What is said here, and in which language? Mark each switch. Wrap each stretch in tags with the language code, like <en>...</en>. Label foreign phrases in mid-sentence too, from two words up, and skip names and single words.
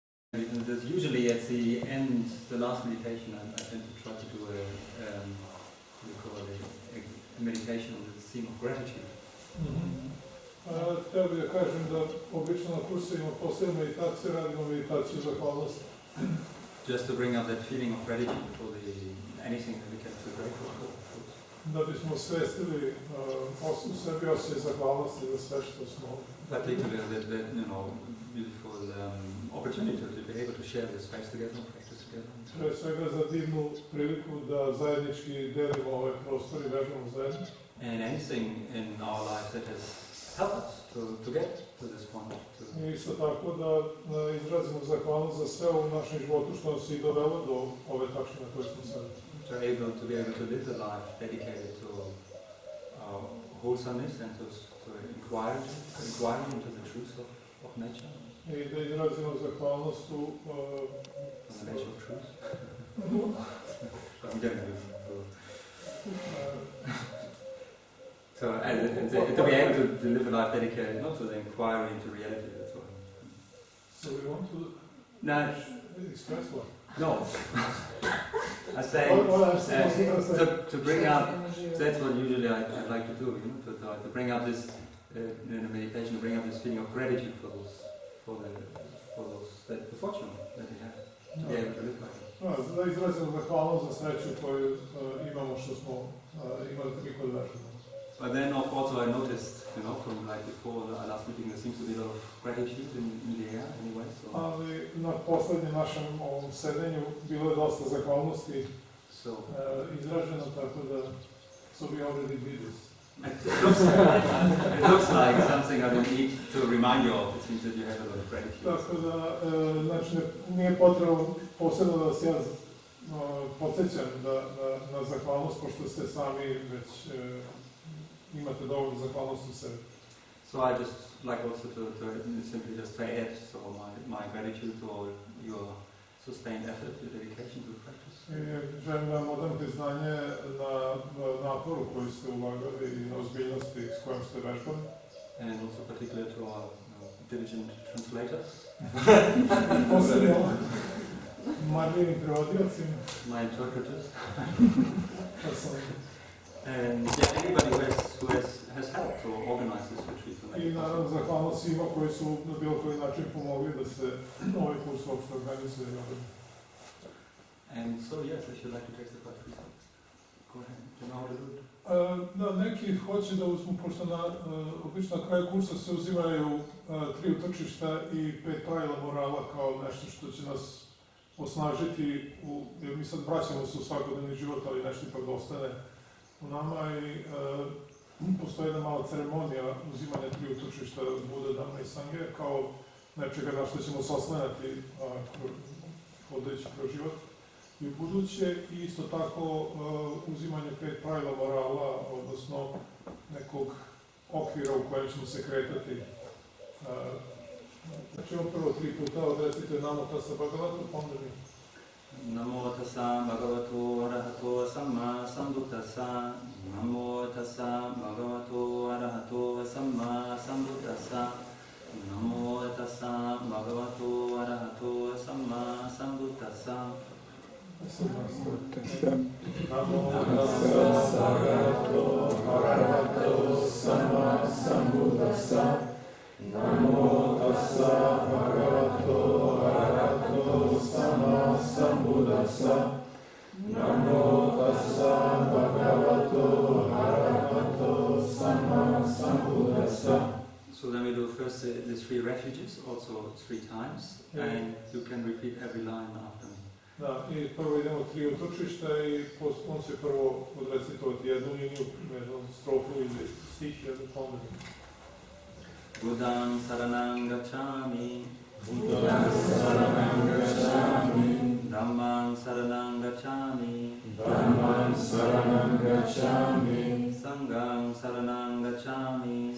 <en>There's usually at the end, the last meditation, I tend to try to do a meditation on the theme of gratitude.</en> <sr>Htio bih da kažem da obično na kursevima posebnim meditacije radimo meditaciju zahvalnosti.</sr> <en>Just to bring up that feeling of gratitude for anything that we can feel grateful for.</en> <sr>Da bismo svestili u sebi osjećaj zahvalnosti za sve što smo.</sr> <en>Particularly that beautiful opportunity to be able to share this space together and practice together.</en> <sr>Pre svega za divnu priliku da zajednički delimo ovaj prostor i vežemo zajedno.</sr> <en>And anything in our lives that has helped us to get to this point.</en> <sr>I isto tako da izrazimo zahvalnost za sve u našem životu što nas i dovelo do ove tačke na kojoj smo sad.</sr> <en>To be able to live a life dedicated to wholesomeness and to inquiring into the truth of nature.</en> <sr>I da izrazimo zahvalnost u</sr> <en>the nature of truth. So to be able to live a life dedicated not to the inquiry into reality, that's all. So we want to express what? No. I say to bring up. That's what usually I like to do. To bring up this in a meditation, to bring up this feeling of gratitude for the fortune that we have to be able to live like that.</en> <sr>Da izrazimo zahvalnost za sreću koju imamo što smo imali toliko da vežemo.</sr> <en>But then also I noticed, from like before the last meeting, there seems to be a lot of gratitude in the air anyway. So.</en> <sr>Ali na poslednjem našem ovom sedenju bilo je dosta zahvalnosti izraženo, tako da</sr> <en>so we already did this. It looks like something I don't need to remind you of. It seems that you have a lot of gratitude.</en> <sr>Tako da, znači, nije potrebno posebno da vas ja podsjećam na zahvalnost, pošto ste sami već imate dovoljno zahvalnost u sebi.</sr> <en>So I just like also to simply just to add my gratitude to all your sustained effort, your dedication to the practice.</en> <sr>Želim da vam odam priznanje na naporu koji ste ulagali i na ozbiljnosti s kojom ste vežbali.</sr> <en>And also particularly to our diligent translators.</en> <sr>Posebno marljivim prevodiocima.</sr> <en>My interpreters. And anybody who has helped to organize this retreat.</en> <sr>I naravno zahvalnost svima koji su na bilo koji način pomogli da se ovaj kurs uopšte organizuje.</sr> <en>And so yes, I should like to take the part. Go ahead. Do you know how to do it?</en> <sr>Da, neki hoće da uzmu, pošto obično na kraju kursa se uzimaju 3 utočišta i 5 pravila morala kao nešto što će nas osnažiti, jer mi sad vraćamo se u svakodnevni život, ali nešto ipak ostane u nama i postoji jedna mala ceremonija uzimanja 3 utočišta Buda, Dhamma i Sanghe kao nečega na što ćemo se oslanjati hodajući kroz život i u buduće, i isto tako uzimanje 5 pravila morala, odnosno nekog okvira u kojem ćemo se kretati. Znači ovo prvo 3 puta odrecite</sr> <pi>Namo tassa bhagavato,</pi> <sr>onda mi.</sr> <pi>Namo tassa bhagavato arahato samma sambuddhassa. Namo tassa bhagavato arahato samma sambuddhassa. Namo tassa bhagavato arahato samma sambuddhassa. Namo tassa bhagavato arahato samma sambuddhassa. Namo tassa bhagavato arahato samma sambuddhassa. Namo tassa bhagavato arahato samma sambuddhassa.</pi> <en>So then we do first the 3 refuges, also 3 times, and you can repeat every line after me.</en> <sr>Da, i prvo idemo 3 utočišta i on će prvo odrecitovati jednu liniju, jednu strofu ili stih, jednu pomenu.</sr> <pi>Buddham saranam gacchami. Buddham saranam gacchami. Dhammam saranam gacchami. Dhammam saranam gacchami. Sangham saranam gacchami.</pi>